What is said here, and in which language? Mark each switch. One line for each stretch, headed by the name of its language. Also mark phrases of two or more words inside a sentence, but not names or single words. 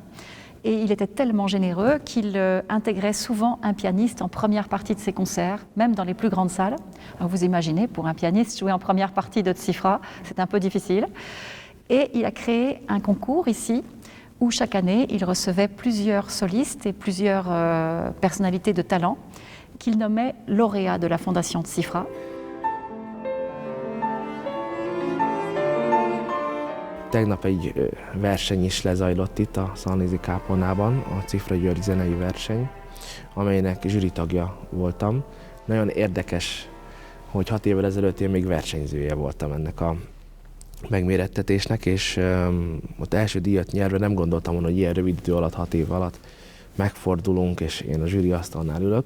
French: Et il était tellement généreux qu'il intégrait souvent un pianiste en première partie de ses concerts, même dans les plus grandes salles. Alors vous imaginez, pour un pianiste, jouer en première partie de Cifra, c'est un peu difficile. Et il a créé un concours ici, où chaque année, il recevait plusieurs solistes et plusieurs personnalités de talent qu'il nommait lauréats de la Fondation de Cifra.
Hungarian: Tegnap egy verseny is lezajlott itt a Szalnézi kápolnában, a Cifra György zenei verseny, amelynek zsűritagja voltam. Nagyon érdekes, hogy 6 évvel ezelőtt én még versenyzője voltam ennek a megmérettetésnek, és ott első díjat nyerve nem gondoltam volna, hogy ilyen rövid idő alatt, 6 év alatt megfordulunk, és én a zsűriasztalnál ülök.